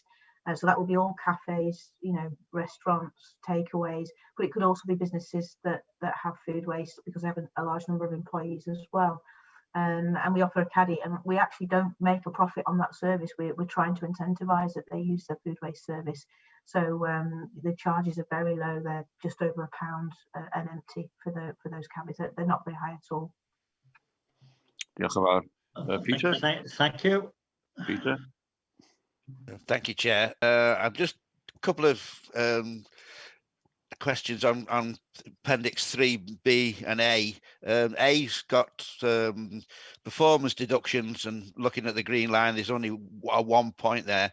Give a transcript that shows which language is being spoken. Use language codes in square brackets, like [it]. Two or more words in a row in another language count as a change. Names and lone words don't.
[en] So that will be all cafes, restaurants, takeaways, but it could also be businesses that have food waste because they have a large number of employees as well. And we offer a caddy, and we actually don't make a profit on that service. We're trying to incentivise that they use their food waste service. So the charges are very low. They're just over £1 an empty for those cabbies. They're not very high at all. [cy] Diolch yn fawr. [en] Peter? Thank you. Peter? Thank you, Chair. I've just a couple of questions on Appendix 3B and A. A's got performance deductions, and looking at the green line, there's only 1 point there.